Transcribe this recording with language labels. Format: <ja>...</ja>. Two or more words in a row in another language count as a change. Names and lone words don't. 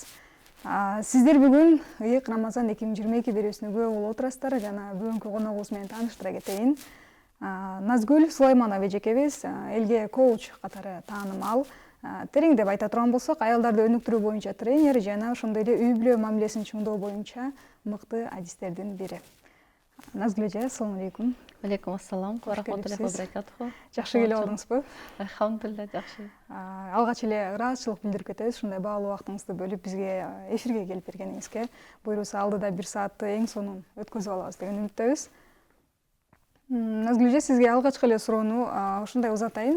<ky>Сиздер бүгүн Ыйык Рамазан 2022 берүүсүнө күбө болуп отурасыздар жана бүгүнкү коногубуз менен тааныштыра кетейин. Назгүл Сулайманова эжекебиз элге коуч катары таанымал. Тереңдеп айта турган болсок, аялдарды өнүктүрүү боюнча тренер жана ошондой эле үй бүлө мамилесин чыңдоо боюнча мыкты адистердин бири. Назгүл эже,</ky> <ar>السلام عليكم. عليكم السلام ورحمة الله وبركاته.</ar> <ky>Жакшы келип алдыңызбы? Алхамдулилля, жакшы. Алгач эле ыраазычылык билдирип кетебиз, ушундай баалуу убактыңызды бөлүп бизге эфирге келип бергениңизге. Буюрса алдыда 1 саатты эң сонун өткөзүп алабыз деген үмүттөбүз. Назгүл эже, сизге алгачкы эле суроону ушундай узатайын.</ky>